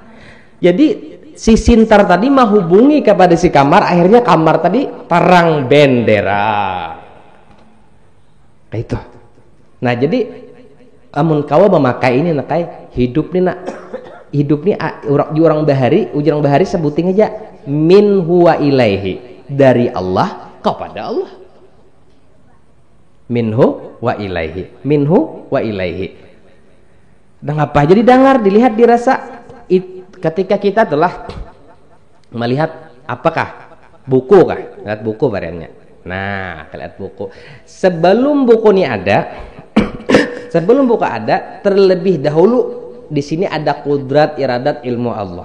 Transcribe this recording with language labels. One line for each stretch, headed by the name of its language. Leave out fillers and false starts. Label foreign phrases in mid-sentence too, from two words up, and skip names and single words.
Banjar: Jadi si sintar tadi menghubungi kepada si kamar, akhirnya kamar tadi terang bendera kayak itu. Nah jadi amun kawa memakai ini nakai hidup nih orang bahari sebutin aja
Arabic: من هو إليه,
Banjar: dari Allah kepada Allah.
Arabic: منه وإليه.
Banjar: Dan apa jadi dengar, dilihat, dirasa. Ketika kita telah melihat apakah buku kah? Lihat buku variannya. Nah, lihat buku. Sebelum buku ini ada, terlebih dahulu di sini ada kudrat iradat ilmu Allah.